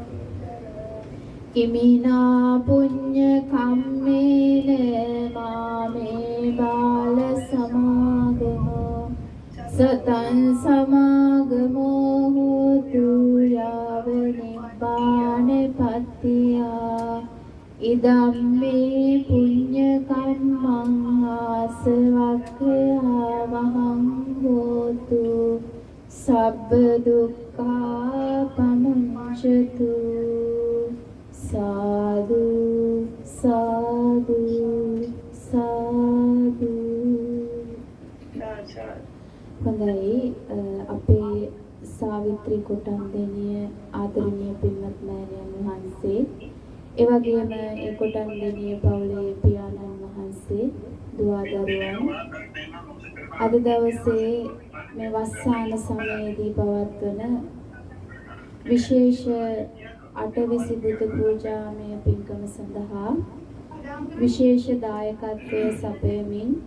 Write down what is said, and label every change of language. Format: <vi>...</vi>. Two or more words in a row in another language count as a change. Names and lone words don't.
<pi>ඉමිනා පුඤ්ඤ කම්මේන මාමේ බාල සමාගමෝ සතං සමාගමෝ හෝතු යාව නිබ්බාන පත්තියා ඉදම්මේ පුඤ්ඤ කම්මං ආසවක්ඛයා වහං හෝතු සබ්බ දුක්ඛා පමුඤ්චතු</pi> <si>සාදු සාදු සාදු හොඳයි අපේ සාවිත්‍රි කොටන්දෙනිය ආදරණීය පින්වත් මෑණියන් වහන්සේ ඒ වගේම ඒ කොටන්දෙනිය පවුලේ පියාණන් වහන්සේ දුවා දරුවන් අද දවසේ මේ වස්සාන සමයේදී පවත්වන විශේෂ අටවිසි බුදු පූජාමය පින්කම සඳහා විශේෂ දායකත්වය සපයමින්</si>